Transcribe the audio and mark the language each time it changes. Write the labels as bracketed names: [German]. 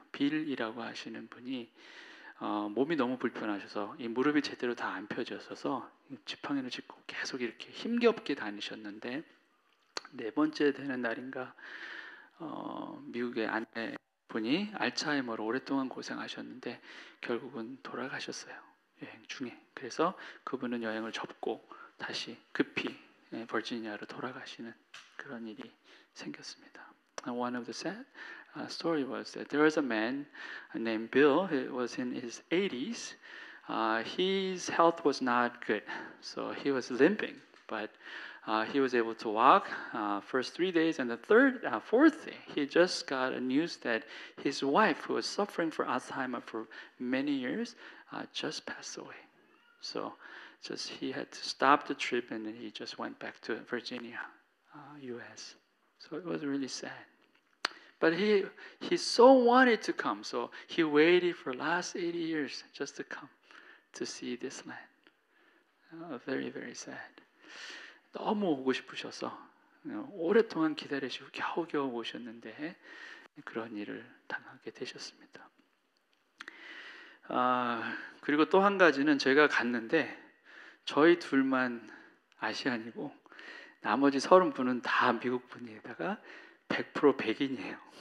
[Korean] 빌이라고 하시는 분이 몸이 너무 불편하셔서 이 무릎이 제대로 다 안 펴져서 지팡이를 짚고 계속 이렇게 힘겹게 다니셨는데 4번째 되는 날인가 미국의 아내분이 알츠하이머로 오랫동안 고생하셨는데 결국은 돌아가셨어요. 여행 중에. 그래서 그분은 여행을 접고 다시 급히 버지니아로 돌아가시는 그런 일이 생겼습니다. [English] And one of the sad story was that there was a man named Bill. He was in his 80s. His health was not good, so he was limping, but he was able to walk first 3 days, and the fourth day, he just got a news that his wife, who was suffering from Alzheimer for many years, just passed away. So he had to stop the trip, and then he just went back to Virginia, U.S. So it was really sad. But he so wanted to come, so he waited for the last 80 years just to come to see this land. Very, very sad. [Korean] 너무 오고 싶으셔서 오랫동안 기다리시고 겨우겨우 오셨는데 그런 일을 당하게 되셨습니다. 그리고 또 한 가지는 제가 갔는데 저희 둘만 아시안이고 나머지 30분은 다 미국 분이에다가 100% 백인이에요.